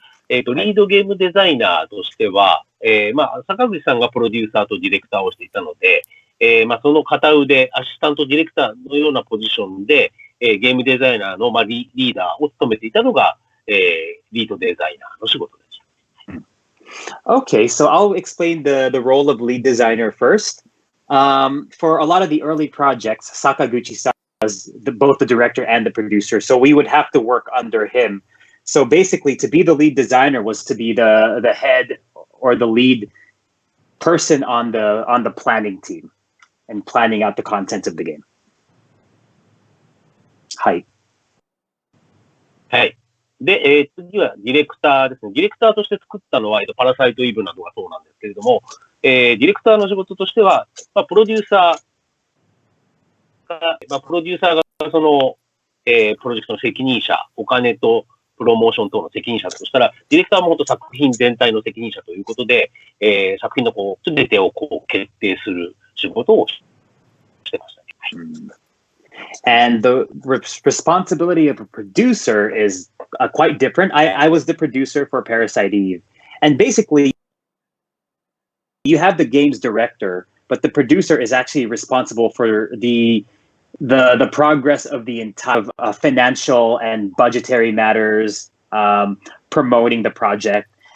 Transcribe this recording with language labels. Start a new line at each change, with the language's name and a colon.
Japanese: リードゲームデザイナーとしては、まあ、坂口さんがプロデューサーとディレクターをしていたので、まあ、その片腕、アシスタントディレクターのようなポジションで、ゲームデザイナーの、まあ、リーダーを務めていたのが、リードデザイナーの仕事でした。
English: Okay, so I'll explain the role of lead designer first. For a lot of the early projects, Sakaguchi-san was both the director and the producer, so we would have to work under him. So basically, to be the lead designer was to be the head or the lead person on the planning team and planning out the content of the game.
Japanese: はい。はい。で、次はディレクターですね。ディレクターとして作ったのは、パラサイトイブなどがそうなんですけれども、ディレクターの仕事としては、まあ、プロデューサーがその、プロジェクトの責任者、お金とプロモーション等の責任者としたら、ディレクターも本当作品全体の責任者ということで、作品の全てを決定する仕事をしてましたね。はい。
English: And the responsibility of a producer is quite different. I was the producer for Parasite Eve. And basically, you have the game's director, but the producer is actually responsible for the progress of the entire financial and budgetary matters, promoting the project.